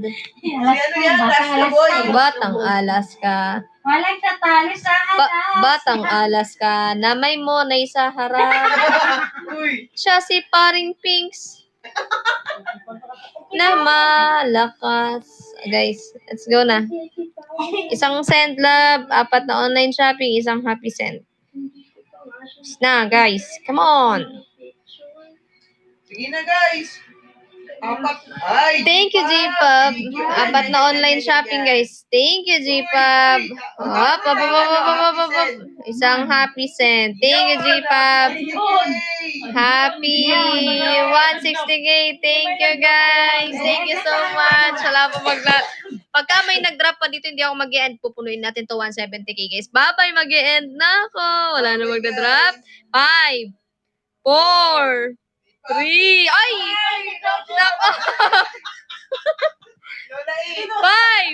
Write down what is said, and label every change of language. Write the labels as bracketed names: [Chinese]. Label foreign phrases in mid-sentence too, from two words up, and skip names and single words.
[Filipino] Ano yan? [English] Last boy. [Filipino] Batang Alaska. Walang tatalo sa Batang Alaska na may monay sa harap. Uy. Siya si Paring Pinks. Na malakas. Guys, let's go na. Isang [English] send love, [Filipino] 4 na [English] online shopping, [Filipino] isang [English] happy send. Na, guys. Come on. [Filipino] Sige na guys. 4. Ay. [English] Thank you, J-Pub. [Filipino] 4 na [English] online shopping, [Filipino] guys. [English] Thank you, J-Pub. Hop. Isang happy send. Thank you, J-Pub. Happy 160k. Thank you, guys. Thank you so much. [Filipino] Wala pa Pagka may nag-drop pa dito, hindi ako mag-e-end. Pupunuin natin to 170k, guys. Bye-bye, mag-e-end na ako. Wala na magda-drop. 5, 4, 3. Ay! Nako! 5!